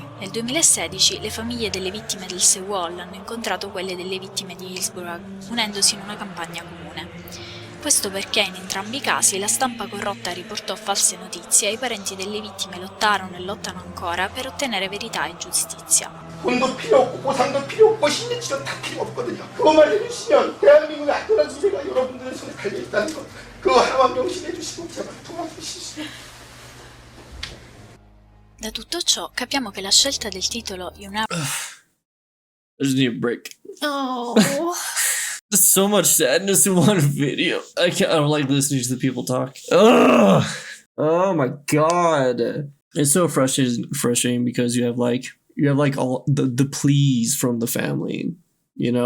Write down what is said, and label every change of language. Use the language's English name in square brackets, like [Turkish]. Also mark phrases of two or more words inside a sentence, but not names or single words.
[Italian] Nel 2016 le famiglie delle vittime del Seawall hanno incontrato quelle delle vittime di Hillsborough, unendosi in una campagna comune. Questo perché in entrambi i casi la stampa corrotta riportò false notizie e i parenti delle vittime lottarono e lottano ancora per ottenere verità e giustizia. [Korean] 돈도 필요 없고 보상도 필요 없고 신뢰치료 다 필요 없거든요. 그것만 해주시면 대한민국의 안전한 주제가 여러분들의 손에 달려있다는 것 그거 하나만 명심해 주시고 제발 도와주시죠. [Italian] Da tutto ciò capiamo che la scelta del titolo You Never [English] I just need a break. Oh. There's so much sadness in one video. I don't like listening to the people talk. Ugh! Oh my god. It's so frustrating because you have like all the pleas from the family, you know?